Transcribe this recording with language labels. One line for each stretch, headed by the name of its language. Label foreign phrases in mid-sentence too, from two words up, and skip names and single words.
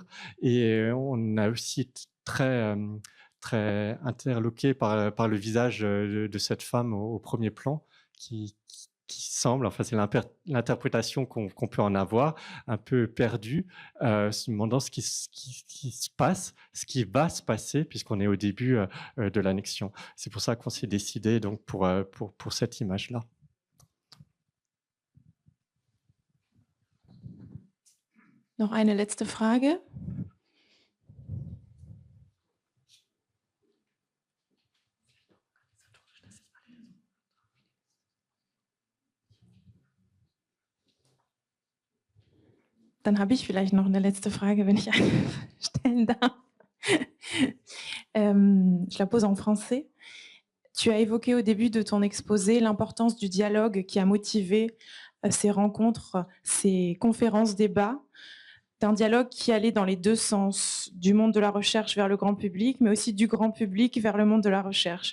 French: Et on a aussi très interloqué par le visage de cette femme au premier plan qui semble, enfin c'est l'interprétation qu'on peut en avoir, un peu perdue, se demandant ce qui se passe, ce qui va se passer, puisqu'on est au début de l'annexion. C'est pour ça qu'on s'est décidé donc pour cette image-là.
German: Noch eine letzte Frage. Dann habe ich vielleicht noch eine letzte Frage, wenn ich eine stellen darf.
French: Je la pose en français. Tu as évoqué au début de ton exposé l'importance du dialogue qui a motivé ces rencontres, ces conférences, débats, d'un dialogue qui allait dans les deux sens, du monde de la recherche vers le grand public, mais aussi du grand public vers le monde de la recherche.